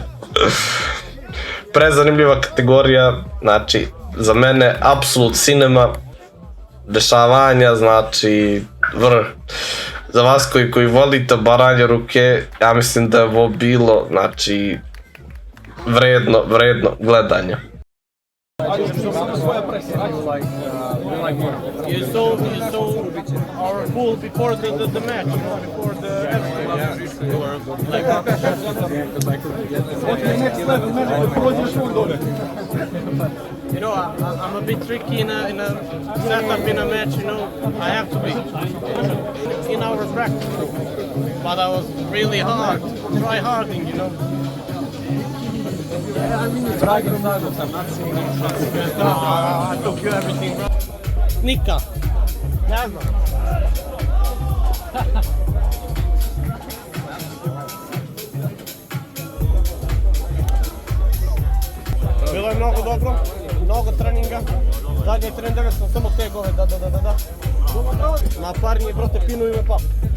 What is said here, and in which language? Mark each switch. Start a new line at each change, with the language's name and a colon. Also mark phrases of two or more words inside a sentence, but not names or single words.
Serbian: Prezanimljiva kategorija, znači za mene
English: apsolut cinema,
Serbian: dešavanja, znači vrh. Za vas koji volite baranje ruke, ja mislim da je ovo bilo, znači, vredno gledanja.
English: You saw our pool before the match, before the everything. You know, I'm a bit tricky in a setup in a match. You know, I have to be in our practice. But I was really try harding. You know. I took you everything, bro. Nika.
Serbian: Ne znam. Bilo je mnogo dobro, mnogo treninga. Zadnji trening sam samo tegove, da. Na parnji, brate, pinuju me pap.